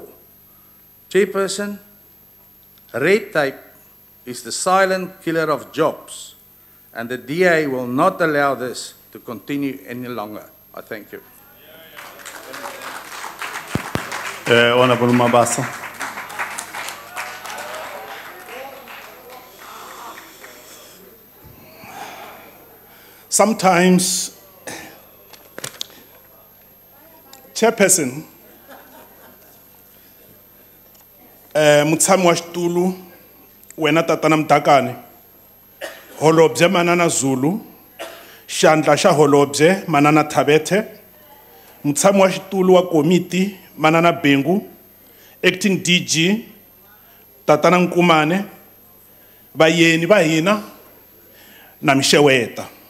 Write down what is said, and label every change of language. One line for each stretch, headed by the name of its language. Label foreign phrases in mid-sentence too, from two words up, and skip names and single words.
English: Chairperson, red tape is the silent killer of jobs, and the DA will not allow this to continue any longer. I thank you. Honorable Mabasa. Sometimes,
Tsonga: Chairperson, mutshami wa xitulu wena tatana Mdakane, holobye manana Zulu, xandla xa holobye manana Thabethe, mutshami wa xitulu wa komiti manana Bengu,
English: acting DG
Tsonga: tatana Nkumane, vayeni va hina na mixeweta.